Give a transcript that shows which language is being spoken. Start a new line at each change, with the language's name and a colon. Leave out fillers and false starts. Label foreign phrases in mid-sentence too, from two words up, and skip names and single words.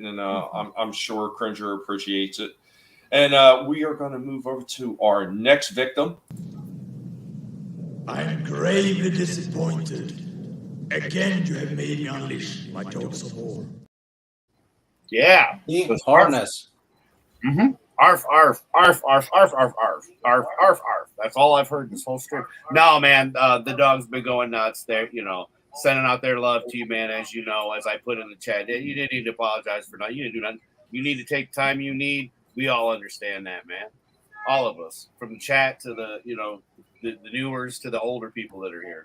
English: And I'm sure Cringer appreciates it. And we are going to move over to our next victim. I am gravely disappointed. Again, you have made me unleash my dogs of war. Yeah. Harness. Mm-hmm. Arf, arf, arf, arf, arf, arf, arf, arf, arf, arf. That's all I've heard this whole stream. No, man, the dog's been going nuts. They're, sending out their love to you, man, as you know, as I put in the chat. You didn't need to apologize for nothing. You didn't do nothing. You need to take the time you need. We all understand that, man. All of us. From the chat to the, the newers to the older people that are here.